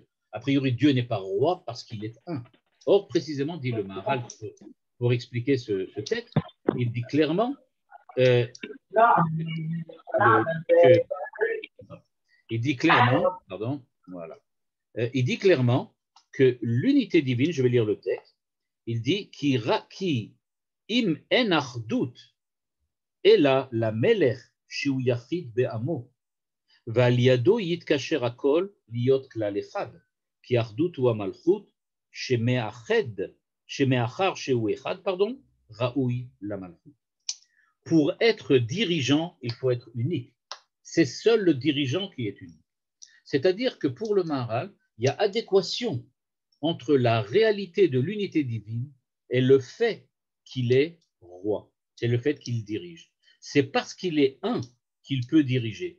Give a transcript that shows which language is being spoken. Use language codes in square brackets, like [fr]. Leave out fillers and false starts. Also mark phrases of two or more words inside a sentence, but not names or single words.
[fr] A priori, Dieu n'est pas roi parce qu'il est un. Or, précisément, dit le Maharal, pour expliquer ce texte, il dit clairement Il dit clairement, pardon, voilà. Il dit clairement que l'unité divine, je vais lire le texte, il dit [he] כי אם אין אחדות אלא לא מלך שהוא יחיד בעמו ועל ידו יתקשר הכל להיות כלל אחד כי אחדות הוא המלכות שמאחר שהוא אחד, pardon, ראוי למלכות. [fr] Pour être dirigeant, il faut être unique. C'est seul le dirigeant qui est unique. C'est-à-dire que pour le Maharal, il y a adéquation entre la réalité de l'unité divine et le fait qu'il est roi. C'est le fait qu'il dirige. C'est parce qu'il est un qu'il peut diriger.